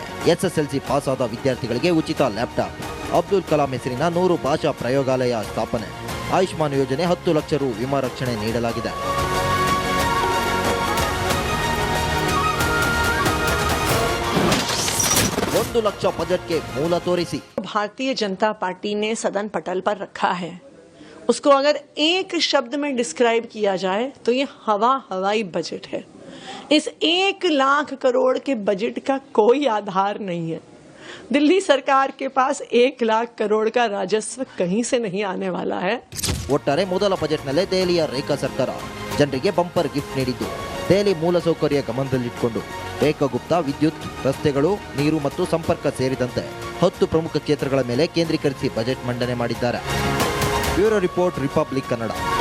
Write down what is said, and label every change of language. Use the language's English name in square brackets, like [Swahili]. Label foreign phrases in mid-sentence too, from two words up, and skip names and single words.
[Kannada] ಎಸ್ಎಸ್ಎಲ್ಸಿ ಪಾಸ್ ಆದ ವಿದ್ಯಾರ್ಥಿಗಳಿಗೆ ಉಚಿತ ಲ್ಯಾಪ್ಟಾಪ್. ಅಬ್ದುಲ್ ಕಲಾಂ ಹೆಸರಿನ 100 ಭಾಷಾ ಪ್ರಯೋಗಾಲಯ ಸ್ಥಾಪನೆ. ಆಯುಷ್ಮಾನ್ ಯೋಜನೆ 10 ಲಕ್ಷ ರು ವಿಮಾ ರಕ್ಷಣೆ ನೀಡಲಾಗಿದೆ. ಒಂದು ಲಕ್ಷ ಬಜೆಟ್ಗೆ ಮೂಲ ತೋರಿಸಿ. [Hindi] भारतीय जनता पार्टी ने सदन पटल पर रखा है, उसको अगर एक शब्द में डिस्क्राइब किया जाए तो ये हवाई बजट है। इस 1 लाख करोड़ के बजट का कोई आधार नहीं है। दिल्ली सरकार के पास 1 लाख करोड़ का राजस्व कहीं से नहीं आने वाला है। [Kannada] ಒಟ್ಟಾರೆ ಮೊದಲ ಬಜೆಟ್ನಲ್ಲೇ ದೆಹಲಿಯ ರೇಖಾ ಸರ್ಕಾರ ಜನರಿಗೆ [English] bumper gift [Kannada] ನೀಡಿದ್ದು, ದೆಹಲಿ ಮೂಲಸೌಕರ್ಯ ಗಮನದಲ್ಲಿಟ್ಟುಕೊಂಡು ರೇಖಾ ಗುಪ್ತಾ ವಿದ್ಯುತ್, ರಸ್ತೆಗಳು, ನೀರು ಮತ್ತು ಸಂಪರ್ಕ ಸೇರಿದಂತೆ 10 ಪ್ರಮುಖ ಕ್ಷೇತ್ರಗಳ ಮೇಲೆ ಕೇಂದ್ರೀಕರಿಸಿ ಬಜೆಟ್ ಮಂಡನೆ ಮಾಡಿದ್ದಾರೆ. [English] bureau report, Republic Kannada.